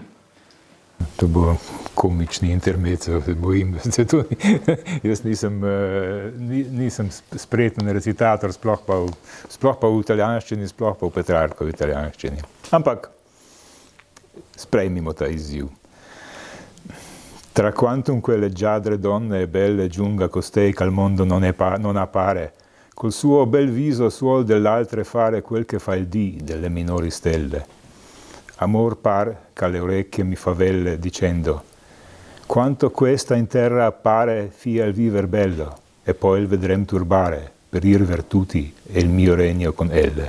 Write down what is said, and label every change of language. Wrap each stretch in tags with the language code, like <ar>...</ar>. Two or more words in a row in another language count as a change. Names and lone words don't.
<sl>To bo komični intermezzo, se bojim, da se to jaz nisem spreten recitator, sploh pa v italijanščini, sploh pa v Petrarkovi italijanščini. Ampak sprejmimo ta izziv.</sl> <it>Tra quantum quelle leggiadre donne e belle giunga costei che al mondo non appare, col suo bel viso suol dell'altre fare quel che fa il dì delle minori stelle. Amor par che orecchie mi favelle dicendo quanto questa in terra appare fia il viver bello e poi il vedrem turbare per ir vertuti e il mio regno con elle.</it>